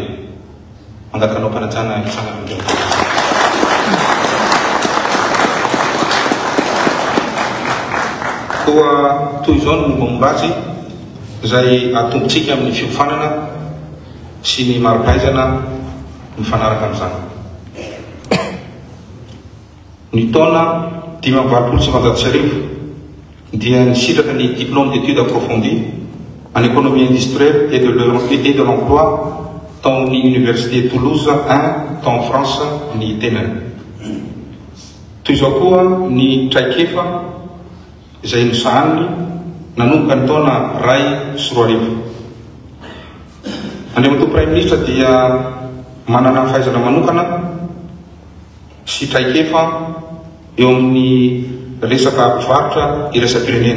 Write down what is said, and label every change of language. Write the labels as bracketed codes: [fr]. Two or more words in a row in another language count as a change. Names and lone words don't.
[mg] Mangakanao mpanajana isan'andro. Toa izao no mombamomba azy izay atombotsika amin'ny fiofanana sy ny maro-pahaizana mifanaraka amin'izany. Ny taona 520 dia nisitraka ny [fr] diplôme d'études approfondies en économie industrielle et de l'emploi [mg] tao ny Université Toulouse 1 tao France ny tenany. Toy izao koa ny traikefa izay nosahaniny nanomboka ny taona 2010. Andriamatoa Prime Ministra dia manana fahaizana manokana sy traikefa eo amin'ny resaka mpivarotra iraisam-pirenena.